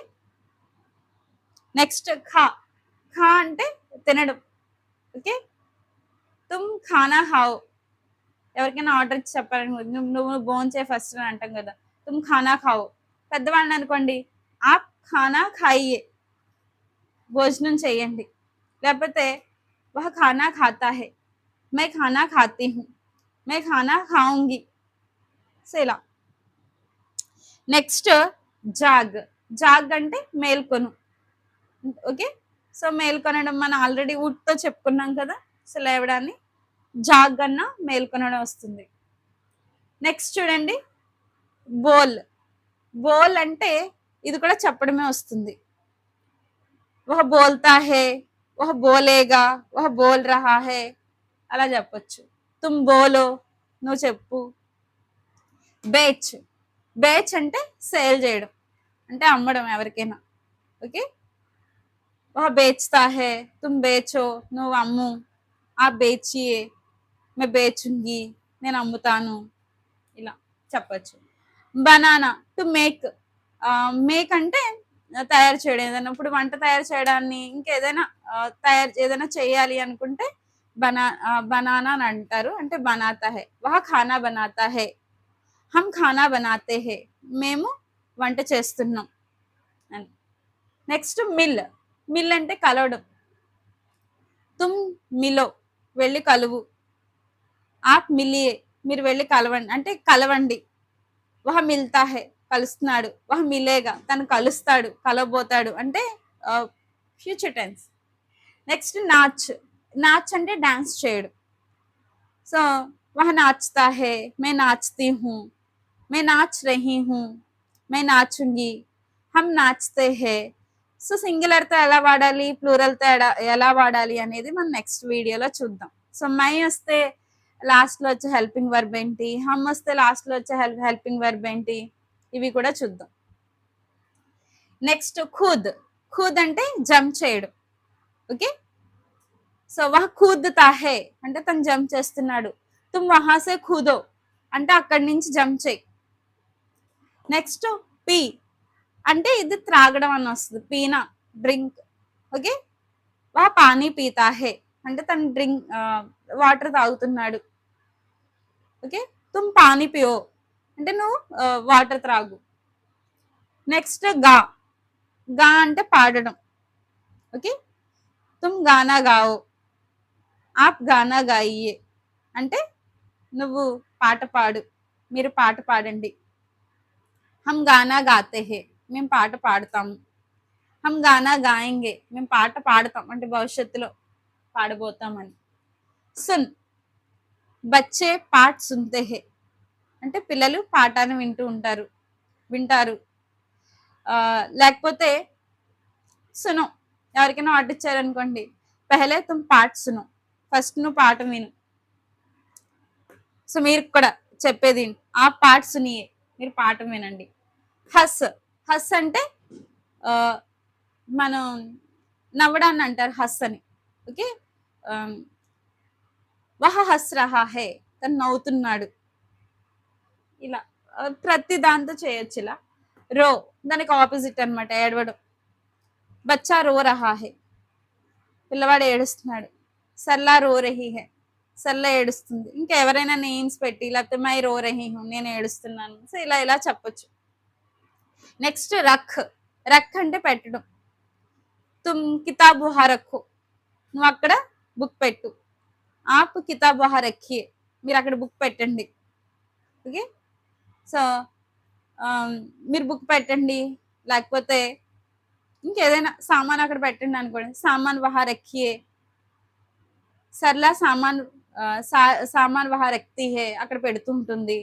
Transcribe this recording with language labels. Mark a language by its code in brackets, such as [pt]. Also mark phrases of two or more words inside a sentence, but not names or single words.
[te] నెక్స్ట్ ఖా అంటే తినడం. ఓకే. [hi] तुम खाना खाओ, [te] ఎవరికైనా ఆర్డర్ ఇచ్చి చెప్పాలని, నువ్వు భోంచే ఫస్ట్ అని అంటాం కదా, [hi] तुम खाना खाओ. [te] పెద్దవాళ్ళని అనుకోండి, [hi] आप खाना खाइये [te] భోజనం చేయండి. [hi] లేకపోతే वह खाना खाता है, मैं खाना खाती हूँ, मैं खाना खाऊँगी. [te] సో ఇలా. నెక్స్ట్ జాగ్ అంటే మేల్కొను. ఓకే. సో మేల్కొనడం మనం ఆల్రెడీ వుడ్తో చెప్పుకున్నాం కదా, సో లేవడాన్ని జాగ్ అన్న మేల్కొనడం వస్తుంది. నెక్స్ట్ చూడండి బోల్ అంటే ఇది కూడా చెప్పడమే వస్తుంది. [hi] वह बोलता है, वह बोलेगा, वह बोल रहा है [te] అలా చెప్పొచ్చు. [hi] तुम बोलो [te] నువ్వు చెప్పు. బేచ్ అంటే సేల్ చేయడం, అంటే అమ్మడం ఎవరికైనా. ఓకే. [hi] वह बेचता है, तुम बेचो [te] నువ్వు అమ్ము. [hi] आ बेचिये मैं बेचूँगी [te] నేను అమ్ముతాను, ఇలా చెప్పచ్చు. బనానా [en] to make. [te] మేక్ అంటే తయారు చేయడం. ఏదైనా ఇప్పుడు వంట తయారు చేయడాన్ని ఇంకేదైనా ఏదైనా చేయాలి అనుకుంటే బనానా అని అంటారు. [hi] అంటే बनाता है, वह खाना बनाता है, हम खाना बनाते हैं, [te] మేము వంట చేస్తున్నాం అని. నెక్స్ట్ మిల్. మిల్ అంటే కలవడం. [hi] तुम मिलो, [te] వెళ్ళి కలువు. [hi] आप मिलिये, [te] మీరు వెళ్ళి కలవండి అంటే కలవండి. [hi] वह मिलता है, కలుస్తున్నాడు. वह मिलेगा, [te] తను కలుస్తాడు, కలవబోతాడు అంటే [en] future tense. [te] నెక్స్ట్ నాచ్. నాచ్ అంటే డాన్స్ చేయడం. [hi] సో वह नाचता है, मैं नाचती हूँ, मैं नाच रही हूँ, मैं नाचूँगी, हम नाचते हैं. [te] సో సింగులర్తో ఎలా వాడాలి, ప్లూరల్తో ఎలా వాడాలి అనేది మనం నెక్స్ట్ వీడియోలో చూద్దాం. సో మై వస్తే లాస్ట్ లో వచ్చే [en] helping verb [te] ఏంటి, హమ్ వస్తే లాస్ట్ లో వచ్చే [en] helping verb [te] ఏంటి, ఇవి కూడా చూద్దాం. నెక్స్ట్ ఖుద్. ఖుద్ అంటే జంప్ చేయడం. ఓకే, సో [hi] वह कूदता है [te] అంటే తను జంప్ చేస్తున్నాడు. [hi] तुम वहाँ से कूदो [te] అంటే అక్కడి నుంచి జంప్ చేయి. నెక్స్ట్ పీ అంటే ఇది త్రాగడం అని వస్తుంది. పీనా డ్రింక్. ఓకే, [hi] वह पानी पीता है [te] అంటే తను వాటర్ తాగుతున్నాడు. ఓకే, [hi] तुम पानी पियो [te] అంటే నువ్వు వాటర్ త్రాగు. నెక్స్ట్ గా. గా అంటే పాడడం. ఓకే, [hi] तुम गाना गाओ, आप गाना गाइये [te] అంటే నువ్వు పాట పాడు, మీరు పాట పాడండి. [hi] हम गाना गाते हैं, [te] మేము పాట పాడతాము. [hi] हम गाना गाएँगे, [te] మేము పాట పాడతాం అంటే భవిష్యత్తులో పాడబోతామని. [hi] सुन. बच्चे पाठ सुनते हैं [te] అంటే పిల్లలు పాఠాన్ని వింటారు. లేకపోతే సునో, ఎవరికైనా ఆర్డర్ ఇచ్చారనుకోండి, [hi] पहले तुम पाठ सुनो, [te] ఫస్ట్ నువ్వు పాఠం విను. సో మీరు కూడా చెప్పేది [hi] आ पाठ सुनिये, [te] మీరు పాఠం వినండి. హస్. హస్ అంటే మనం నవ్వడాన్ని అంటారు హస్ అని. ఓకే, [hi] वह हँस रहा है, [te] తను నవ్వుతున్నాడు. ఇలా ప్రతి దాంతో చేయొచ్చు ఇలా. రో దానికి ఆపోజిట్ అనమాట, ఏడవడం. [hi] बच्चा रो रहा है, [te] పిల్లవాడు ఏడుస్తున్నాడు. [hi] सरला रो रही है, [te] సర్లా ఏడుస్తుంది. ఇంకా ఎవరైనా నేమ్స్ పెట్టి లేకపోతే [hi] मैं रो रही हूँ, [te] నేను ఏడుస్తున్నాను. సో ఇలా చెప్పొచ్చు. నెక్స్ట్ రఖ్. రఖ్ అంటే పెట్టడం. [hi] तुम किताब वहाँ रखो, [te] నువ్వు అక్కడ బుక్ పెట్టు. [hi] आप किताब वहाँ रखिये, [te] మీరు అక్కడ బుక్ పెట్టండి. ఓకే, సో మీరు బుక్ పెట్టండి, లేకపోతే ఇంకేదైనా సామాన్ అక్కడ పెట్టండి అనుకోండి. [hi] सामान वहाँ रखिये, सरला सामान वहाँ रखती है, [te] అక్కడ పెడుతుంటుంది.